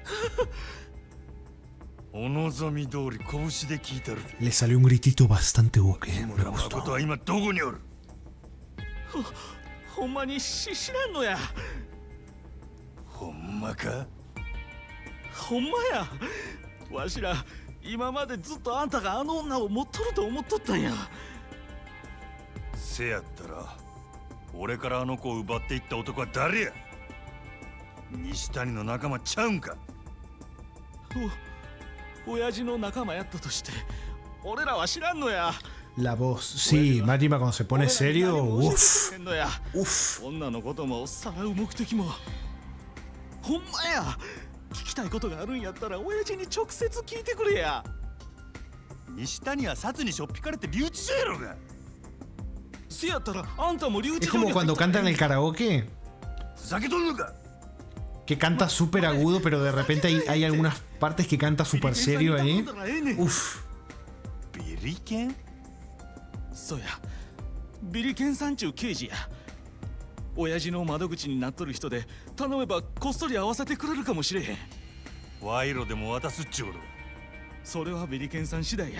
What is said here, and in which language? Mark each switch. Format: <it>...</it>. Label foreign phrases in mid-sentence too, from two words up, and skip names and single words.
<es>Le salió un gritito bastante ok. Me gustó.</es> <ja>ほんまに知らんのや。ほんまか？ほんまや。わしら今までずっとあんたがあの女を持っとると思っとったんや。せやったら俺からあの子を奪っていった男は誰や？西谷の仲間ちゃうんか？親父の仲間やったとして俺らは知らんのや。</ja> <es>La voz, sí, Majima cuando se pone serio, uff.</es> <ja>女のこともさらう目的もほんまや。聞きたいことがあるんやったら親父に直接聞いてくれや。西谷は札にしょっぴかれて留置所やろが。</ja> <es>Es como cuando cantan el karaoke. Que canta súper agudo, pero de repente hay algunas partes que canta súper serio ahí. Uff.</es> <ja>ビリケン？そうや、ビリケンさんちゅう刑事や。親父の窓口になっとる人で頼めばこっそり会わせてくれるかもしれへん。賄賂でも渡すっちゅうの。それはビリケンさん次第や。</ja>